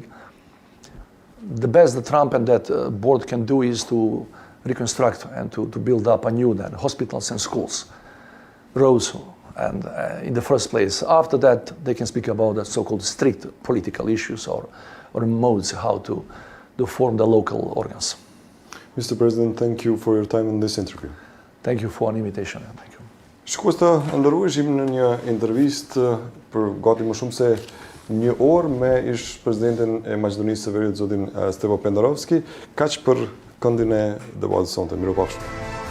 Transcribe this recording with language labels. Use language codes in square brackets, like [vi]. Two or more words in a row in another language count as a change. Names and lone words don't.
[en] The best that Trump and that board can do is to reconstruct and to build up anew then hospitals and schools, roads, and in the first place. After that, they can speak about the so-called strict political issues or modes how to form the local organs. Mr. President, thank you for your time in this interview. Thank you for an invitation. Thank you. [sq] Shkues të ndërrueshim në një intervistë për gati më shumë se një orë me ish presidentin e Maqedonisë së Veriut, zotin Stevo Pendarovski, kaq për këndin e debatit sonte. Miropafshim.